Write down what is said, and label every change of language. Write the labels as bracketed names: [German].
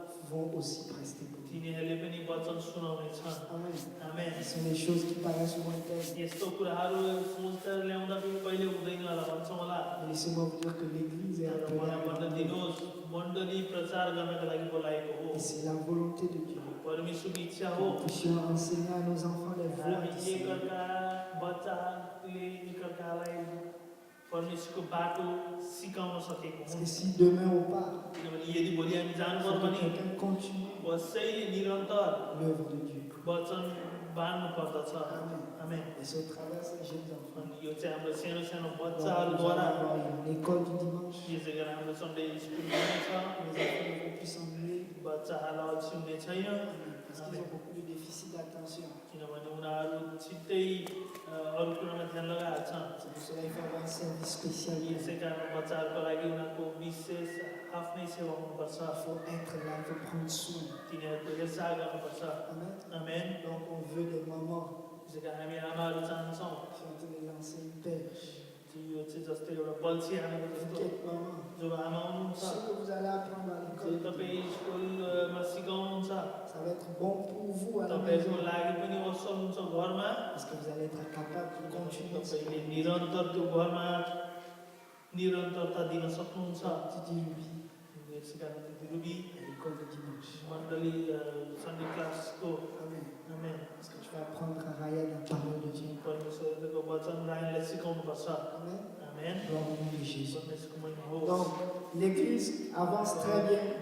[French] vont aussi prester pour nous. [Nepali] तिनीहरूले पनि वचन सुनाउनेछन् [French] Amen. [Nepali] आमेन [French] Ce sont des choses qui paraissent lointaines. [Nepali] यस्तो कुराहरू सोचेर ल्याउँदा पनि कहिले हुँदैन होला भन्छौँ होला [French] Mais laissez-moi vous dire que l'Église est [Nepali] तर [French] appelée [Nepali] मलाई [French] à [Nepali] भन्न [French] grandir. [Nepali] दिनुहोस् मण्डली प्रचार गर्नका लागि बोलाएको हो [French] Et c'est la volonté de Dieu. [Nepali] परमेश्वरको इच्छा [French] Que [Nepali] हो [French] nous puissions enseigner à nos enfants les voies [Nepali] हामी [French] du Seigneur. [Nepali] एकअर्का बच्चाले एकअर्कालाई परमेश्वरको बाटो सिकाउन सकेको [French] Parce [Nepali] हौँ [French] que si demain on part, [Nepali] किनभने यदि भोलि हामी [French] il [Nepali] जानु [French] faut [Nepali] पर्यो [French] que [Nepali] भने [French] quelqu'un continue [Nepali] कसैले निरन्तर [French] l'œuvre de Dieu. [Nepali] वचन बाँड्नु पर्दछ [French] Amen. [Nepali] आमेन [French] Et c'est au travers de ces jeunes enfants. [Nepali] अनि यो चाहिँ हाम्रो सानो सानो [French] Donc, nous allons [Nepali] बच्चाहरूद्वारा [French] avoir une école du dimanche. [Nepali] यसै गरी हाम्रो सन्डे स्कुल हुनेछ [French] Les enfants ne vont plus s'ennuyer [Nepali] बच्चाहरूलाई अल्छी हुने छैन [French] parce qu'ils ont beaucoup de déficit d'attention. [Nepali] किनभने उनीहरू छिट्टै अरू कुरामा ध्यान लगाइहाल्छन् [French] C'est pour cela qu'il faut avoir un service spécial. Il [Nepali] यसै कारण बच्चाहरूको लागि उनीहरूको विशेष आफ्नै सेवा हुनुपर्छ [French] faut être là, il faut prendre soin. [Nepali] तिनीहरूको हेरचाह गर्नुपर्छ [French] Amen. [Nepali] Amen [French] Donc on veut des mamans [Nepali] यसै कारण हामी आमाहरू चाहन्छौँ [French] qui sont en train de lancer une perche. [Nepali] यो चाहिँ जस्तै एउटा बल्छी हानेको [French] Vous qui êtes maman, [Nepali] जो आमा हुनुहुन्छ [French] ce que vous allez apprendre à [Nepali] जो [French] l'école, [Nepali] तपाईँ स्कुलमा सिकाउनुहुन्छ [French] ça va être bon pour vous à la [Nepali] तपाईँहरूको [French] maison. [Nepali] लागि पनि असल हुन्छ घरमा [French] Parce que vous allez être capable de continuer. [Nepali] तपाईँले निरन्तर त्यो घरमा निरन्तरता दिन सक्नुहुन्छ [French] Tu dis oui [Nepali] यसै कारण रुबी [French] à l'école de dimanche. [Nepali] मण्डली सन्डे क्लासको [French] Amen. [Nepali] आमेन [French] Parce que tu vas apprendre à Raya la parole de Dieu. [Nepali] परमेश्वरको वचन राईलाई सिकाउनुपर्छ [French] Amen. [Nepali] आमेन [French] Gloire au nom de Jésus. [Nepali] परमेश्वरको महिमा हो [French] Donc, l'église avance très bien.